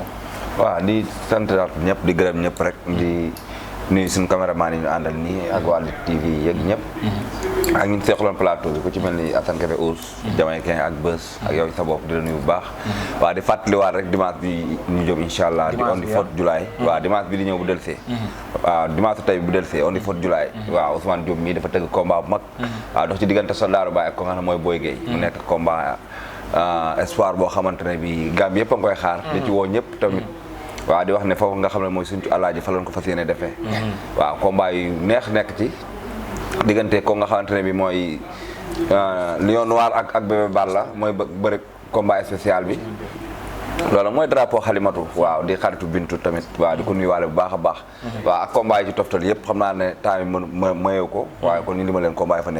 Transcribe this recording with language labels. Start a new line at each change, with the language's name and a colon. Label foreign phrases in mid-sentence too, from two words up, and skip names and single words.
Wolof: waaw di sant ñëpp di gërëm ñëpp rek di nuyu suñu caméraman yi ñu àndal nii ak waa Lutte TV yeeg ñëpp. ak ñun seexaloon plateau bi ku ci mel ni Assane Kébé Ous Jamaïcain ak Bës ak yow sa bopp di la nuyu bu baax. waaw di fàttaliwaat rek dimanche bi ñu jëm
Arabic: إن شاء الله.
English: di on the 4th July.
Wolof: waaw dimanche bi di ñëw bu delsee. waaw dimanche tey bu delsee
English: on the 4th July.
Wolof: waaw Ousmane Diop mii dafa tëgg combat bu mag. waaw dox ci diggante Soldaaru Baay ak ko nga xam ne mooy Boy Gueye. mu nekk
French: combat espoir
Wolof: boo xamante ne bi Gambie yëpp a ngi koy xaar. di ci woo ñëpp tamit. waaw di wax ne foofu nga xam ne mooy suñu alaaji fa lañ ko fas yéene defee. waaw combat yu neex nekk ci. diggante ko nga xamante ne bi mooy Lion Noir ak Bébé Balla mooy bëri
French: combat spécial
Wolof: bi loolu mooy drapeau Xalimatu waaw di xaritu Bintu tamit waaw di ko nuyuwaale bu baax a baax waaw ak combat yi ci toftal yëpp xam naa ne temps yi mayew ko waaye kon ñu li ma leen combat yi fa